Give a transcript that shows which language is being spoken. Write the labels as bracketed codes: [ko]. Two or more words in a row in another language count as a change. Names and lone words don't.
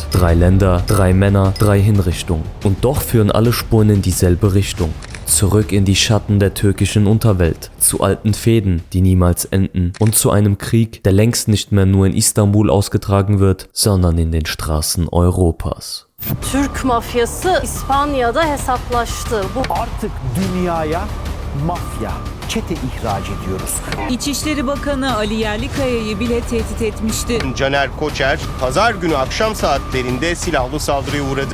[de] 3 Länder, 3 Männer, 3 Hinrichtungen. Und doch führen alle Spuren in dieselbe Richtung. Zurück in die Schatten der türkischen Unterwelt, zu alten Fehden, die niemals enden und zu einem Krieg, der längst nicht mehr nur in Istanbul ausgetragen wird, sondern in den Straßen Europas. [tr] Türk mafyası İspanya'da hesaplaştı. Artık dünyaya mafya, çete ihraç ediyoruz. İçişleri Bakanı Ali Yerlikaya'yı bile tehdit etmişti. Caner Koçer, pazar günü akşam saatlerinde silahlı saldırıya uğradı.